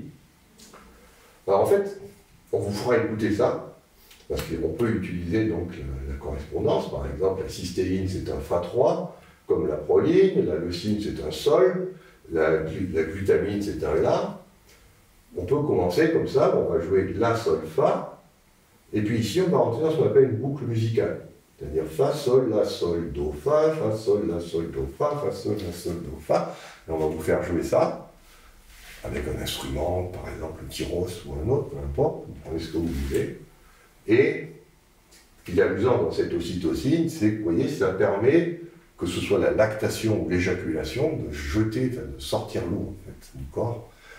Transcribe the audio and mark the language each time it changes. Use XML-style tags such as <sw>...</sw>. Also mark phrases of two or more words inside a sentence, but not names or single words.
<fr>Alors en fait, on vous fera écouter ça, parce qu'on peut utiliser donc la correspondance, par exemple la cystéine c'est un Fa3, comme la proline, la leucine c'est un Sol, la glutamine c'est un La. On peut commencer comme ça, on va jouer La, Sol, Fa, et puis ici on va rentrer dans ce qu'on appelle une boucle musicale, c'est-à-dire Fa, Sol, La, Sol, Do, Fa, Fa, Sol, La, Sol, Do, Fa, Fa, Sol, La, Sol, Do, Fa, et on va vous faire jouer ça avec un instrument, par exemple le tyros ou un autre, peu importe, vous prenez ce que vous voulez. Et ce qui est amusant dans cette ocytocine, c'est que, vous voyez, ça permet, que ce soit la lactation ou l'éjaculation, de jeter, de sortir l'eau, en fait, du corps.</fr>